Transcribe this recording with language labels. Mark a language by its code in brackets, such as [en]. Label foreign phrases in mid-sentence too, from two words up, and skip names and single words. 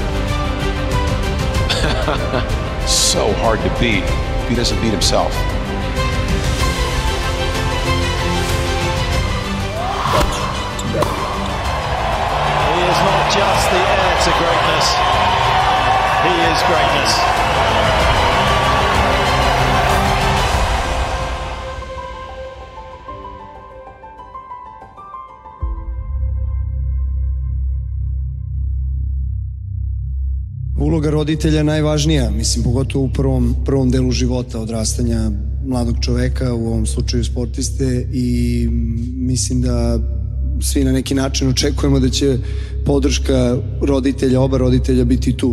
[en] So hard to beat if he doesn't beat himself. He is not just the heir to greatness. He is greatness. [sr] Uloga roditelja je najvažnija, mislim, pogotovo u prvom delu života, odrastanja mladog čoveka, u ovom slučaju sportiste, i mislim da svi na neki način očekujemo da će podrška roditelja, oba roditelja biti tu.